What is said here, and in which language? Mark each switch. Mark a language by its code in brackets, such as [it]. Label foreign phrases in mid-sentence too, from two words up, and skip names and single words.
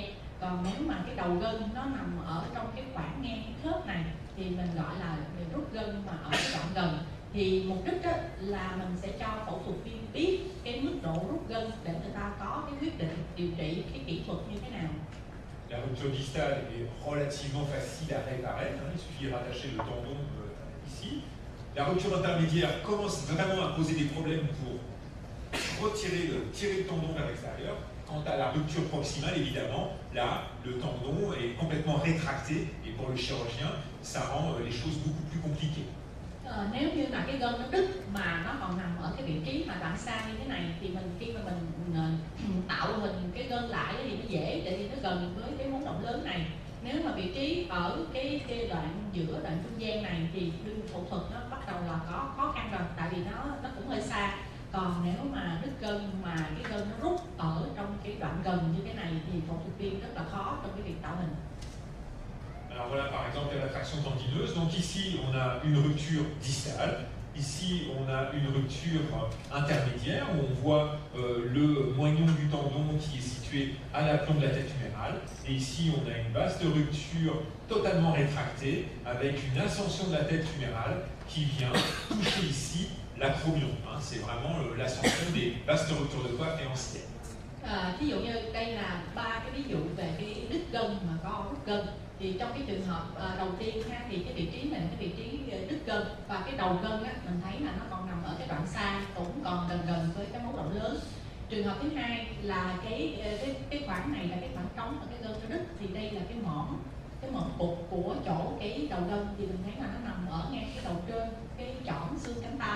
[vi] Còn nếu mà cái đầu gân nó nằm ở trong cái khoảng ngang cái khớp này thì mình gọi là rút gân mà ở cái đoạn gần. Thì mục đích là mình sẽ cho phẫu thuật viên biết cái mức độ rút gân để người ta có cái quyết định điều trị cái kỹ thuật như thế nào. [fr] La rupture distale est relativement facile à réparer, il suffit de rattacher le tendon ici. La rupture intermédiaire commence vraiment à poser des problèmes pour tirer le tendon vers l'extérieur. Quant à la rupture proximale, évidemment, là, le tendon est complètement rétracté et pour le chirurgien, ça rend les choses beaucoup plus compliquées. [vi] Nếu như là cái gân nó đứt mà nó còn nằm ở cái vị trí mà đoạn xa như thế này thì khi mà mình tạo hình cái gân lại thì nó dễ, tại vì nó gần với cái móng động lớn này. Nếu mà vị trí ở cái đoạn giữa đoạn trung gian này thì phẫu thuật nó bắt đầu là có khó khăn rồi, tại vì nó cũng hơi xa. Còn nếu mà đứt gân mà cái gân nó rút ở trong cái đoạn gần như thế này thì phẫu thuật viên rất là khó trong cái việc tạo hình. [fr] Alors voilà par exemple la traction tendineuse. Donc ici on a une rupture distale, ici on a une rupture intermédiaire où on voit le moignon du tendon qui est situé à l'aplomb de la tête humérale. Et ici on a une vaste rupture totalement rétractée avec une ascension de la tête humérale qui vient toucher ici l'acromion. C'est vraiment l'ascension des vastes ruptures de coiffe et anciennes. [vi] Ví dụ như đây là 3 cái ví dụ về cái đứt gân mà có rút gân. Thì trong cái trường hợp đầu tiên thì cái vị trí này là cái vị trí đứt gân, và cái đầu gân mình thấy là nó còn nằm ở cái đoạn xa, cũng còn gần với cái móng động lớn. Trường hợp thứ hai là cái khoảng này là cái khoảng trống ở cái gân nó đứt, thì đây là cái mỏm bụt của chỗ cái đầu gân, thì mình thấy là nó nằm ở ngay cái đầu trên cái chỏm xương cánh tay.